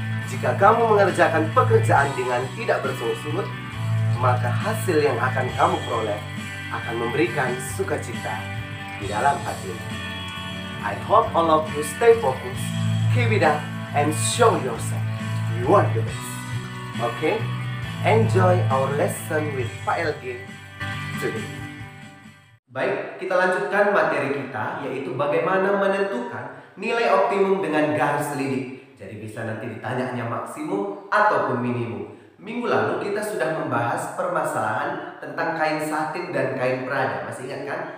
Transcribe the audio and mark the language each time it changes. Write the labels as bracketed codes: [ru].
[id] Jika kamu mengerjakan pekerjaan dengan tidak bersungut-sungut, maka hasil yang akan kamu peroleh akan memberikan sukacita di dalam hatimu. [en] I hope all of you stay focused, keep it up, and show yourself you are the best. Okay? Enjoy our lesson with Pak LG today. [id] Baik, kita lanjutkan materi kita, yaitu bagaimana menentukan nilai optimum dengan garis lidik. Jadi bisa nanti ditanyanya maksimum ataupun minimum. Minggu lalu kita sudah membahas permasalahan tentang kain satin dan kain prada. Masih ingat kan?